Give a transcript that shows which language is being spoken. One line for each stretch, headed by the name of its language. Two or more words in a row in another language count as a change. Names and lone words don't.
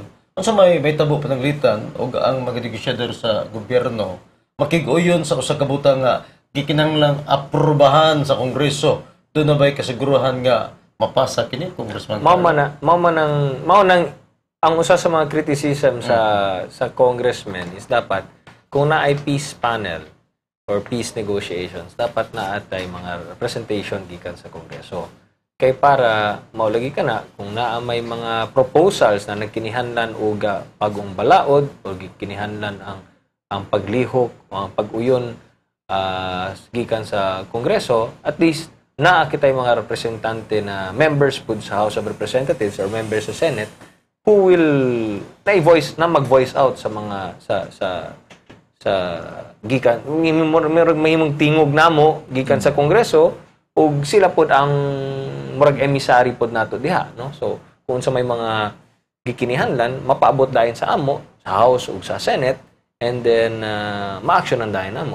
Cebuano: Unsa may tabo pananglitan o ang mga negosyador sa gobyerno makig-uyon sa usa ka butang nga gikinahanglang aprubahan sa Kongreso. Doon na ba'y kasiguruhan nga mapasa kini Congressman Carlo? Mao nang ang usa sa mga criticism sa congressman is dapat kung na ay
English: peace panel or peace negotiations,
Cebuano: dapat na atay mga representation gikan sa Kongreso. Kay para maulagi ka na kung naa may mga proposals na nagkinihanlan og pagong balaod o gikinihanlan ang paglihok o ang pag-uyon gikan sa Kongreso,
English: at least
Cebuano: naa kitay mga representante na members pud sa House of Representatives
English: or members
Cebuano: sa Senate
English: who will
Cebuano: mag-voice out sa mga sa gikan may tingog namo gikan sa Kongreso ug sila pod ang murag emissary pod nato diha, no? So kung sa may mga gikinihanlan mapaabot dayon sa amo sa House ug sa Senate,
English: and then
Cebuano: ma-actionan dayon namo.